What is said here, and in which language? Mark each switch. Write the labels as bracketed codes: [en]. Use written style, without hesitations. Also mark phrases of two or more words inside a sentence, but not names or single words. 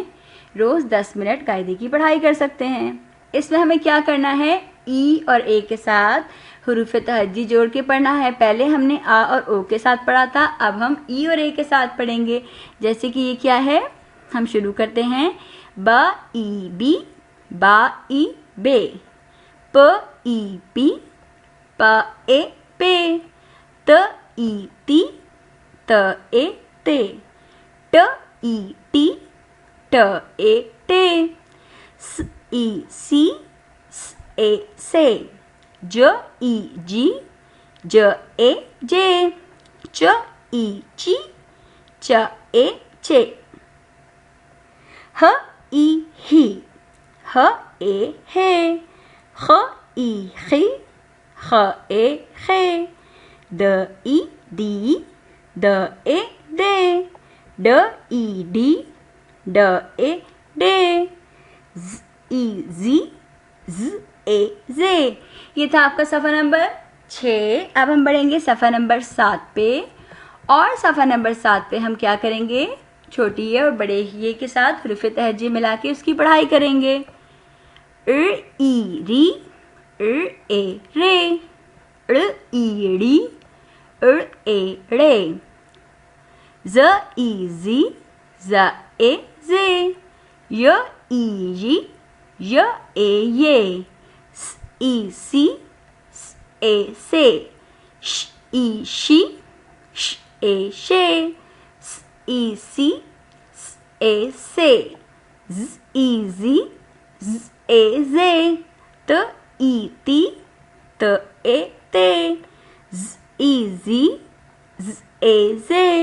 [hi] रोज़ 10 मिनट कायदे की पढ़ाई कर सकते हैं। इसमें हमें क्या करना है? ई और ए के साथ हुरूफ तहज्जी जोड़ के पढ़ना है। पहले हमने आ और ओ के साथ पढ़ा था, अब हम ई और ए के साथ पढ़ेंगे। जैसे कि ये क्या है, हम शुरू करते हैं। ब ई बी, बा ई बे, प ई पी, प ए पे, त ई ती, त ए ते, ट ई टी, ट ए टे, स ई सी, स ए से, ज ई जी, ज ए जे, च ई ची, च ए चे, ह ई ही, ह ए हे, ख ई खी, ख ए खे, द ई दी, द ए दे, ड ई डी, ड ए डे, ज ई जी, ज ए जे। ये था आपका सफ़ा नंबर 6। अब हम बढ़ेंगे सफ़ा नंबर 7 पे। और सफ़ा नंबर 7 पे हम क्या करेंगे? छोटी ये और बड़े ये के साथ हुरूफ तहज्जी मिला के उसकी पढ़ाई करेंगे। ई री, ए रे, ई डी, ए रे, ज ई जी, ज ए जे, य ई जी, य ए ये, स ई सी, स ए से, श ई शी, श ए शे, स ई सी, स ए से, ज ई जी, ज ए जे, त ई ती, त ए ते, ज ई जी, ज ए जे,